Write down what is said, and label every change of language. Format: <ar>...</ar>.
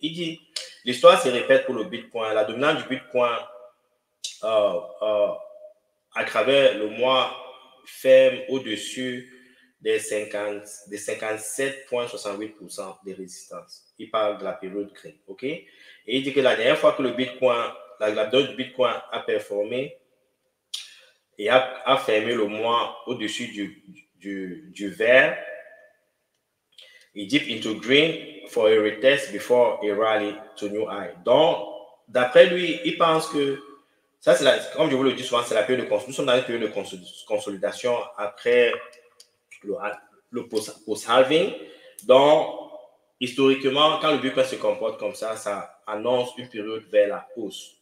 <fr>Il dit, l'histoire se répète pour le Bitcoin. La dominance du Bitcoin à travers le mois ferme au-dessus des 57,68% de résistance. Il parle de la période créée, OK? Et il dit que la dernière fois que le Bitcoin la dot du Bitcoin a performé et a fermé le mois au-dessus du vert.</fr> <en>It dipped into green for a retest before a rally to new high.</en> <fr>Donc, d'après lui, il pense que ça, c'est comme je vous le dis souvent, c'est la période de consolidation. Nous sommes dans une période de consolidation après le post-halving. Donc, historiquement, quand le Bitcoin se comporte comme ça annonce une période vers la hausse.</fr>